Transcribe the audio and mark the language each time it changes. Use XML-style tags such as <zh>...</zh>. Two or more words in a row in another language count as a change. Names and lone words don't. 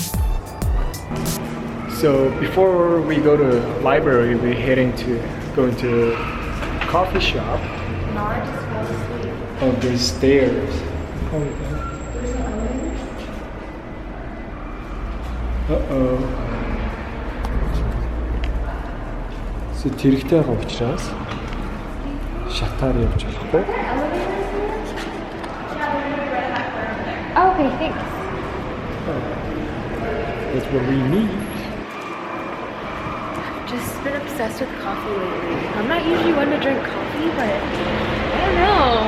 <en>So before we go to library, we're heading to go into coffee shop. Nara just fell asleep. Oh, there's stairs. Uh-oh.</en> <mn>So тэрэгтэй байгаа учраас шатаар явж болохгүй.</mn> <en>Oh, okay, thanks. That's what we need. I've just been obsessed with coffee lately. I'm not usually one to drink coffee, but I don't know.</en>